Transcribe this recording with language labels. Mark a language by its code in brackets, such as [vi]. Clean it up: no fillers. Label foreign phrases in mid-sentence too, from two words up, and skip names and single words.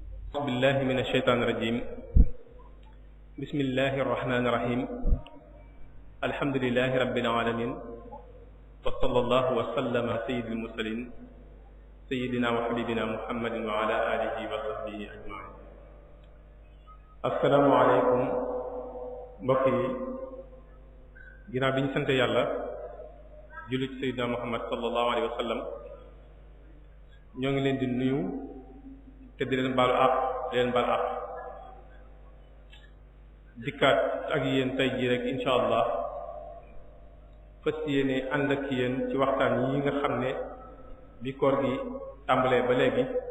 [ar] أعوذ بالله من الشيطان الرجيم بسم الله الرحمن الرحيم الحمد لله رب العالمين وصلى الله وسلم على سيد المرسلين سيدنا وحبيبنا محمد وعلى آله وصحبه أجمعين السلام عليكم [wo] mbokk yi ginnaaw bi ñu sant yàlla julli ci Seydina Muhammad [ar] صلى الله عليه وسلم [wo] ñoo ngi leen di nuyu te di leen baalu àq di leen baal àq dikkaat ak yéen tey jii rek [ar] إن شاء الله [wo] fas yéene ànd ak yéen ci waxtaan yi nga xam ne bi koor gi tàmbalee ba léegi